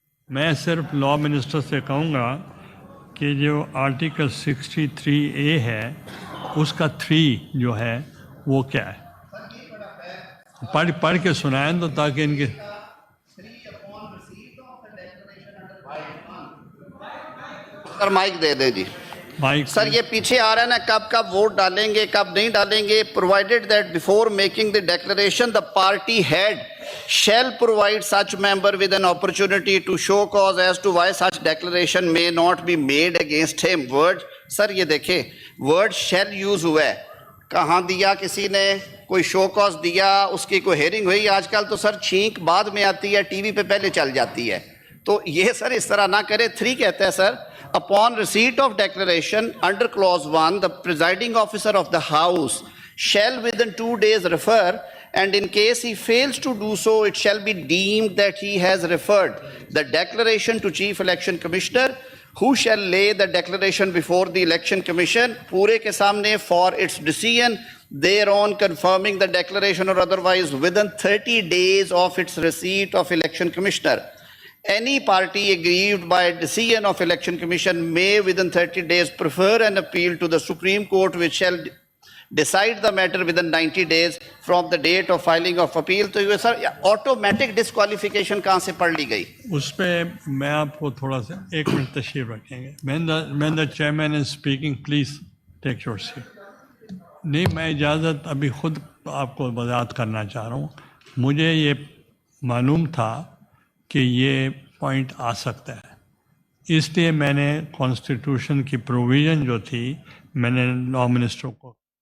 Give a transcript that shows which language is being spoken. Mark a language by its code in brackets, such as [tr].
[ur] میں صرف law minister سے کہوں گا کہ جو آرٹیکل 63A ہے اس کا 3 جو ہے وہ کیا ہے, پڑھ کے سنائیں تو تاکہ ان کے سر مائک دے دیں جی. مائک. سر یہ پیچھے آ رہا ہے نا, کب کب ووٹ ڈالیں گے کب نہیں ڈالیں گے. [en] provided that before making the declaration the party head shall provide such member with an opportunity to show cause as to why such declaration may not be made against him. [ur] word سر یہ دیکھیں word shall use ہوا ہے, کہاں دیا کسی نے, کوئی show cause دیا, اس کی کوئی ہیئرنگ ہوئی. آج کل تو سر چھینک بعد میں آتی ہے, ٹی وی پہ پہلے چل جاتی ہے. تو یہ سر اس طرح نہ کرے. 3 کہتا ہے سر, [en] upon receipt of declaration under clause 1 the presiding officer of the house shall within 2 days refer, and in case he fails to do so it shall be deemed that he has referred the declaration to Chief Election Commissioner, who shall lay the declaration before the Election Commission [ur] پورے کے سامنے [en] for its decision thereon confirming the declaration or otherwise within 30 days of its receipt of Election Commissioner. Any party aggrieved by a decision of Election Commission may within 30 days prefer an appeal to the Supreme Court, which shall decide the matter within 90 days from the date of filing of appeal. [ur] تو یہ سر automatic disqualification کہاں سے پڑھ لی گئی؟ اس پہ میں آپ کو تھوڑا سا 1 منٹ تشریف رکھیں گے. [en] when the chairman is speaking please take your seat. [ur] نہیں, میں اجازت ابھی خود آپ کو وضاحت کرنا چاہ رہا ہوں. مجھے یہ معلوم تھا کہ یہ پوائنٹ آ سکتا ہے, اس لیے میں نے کانسٹیٹیوشن کی پروویژن جو تھی میں نے لا منسٹر کو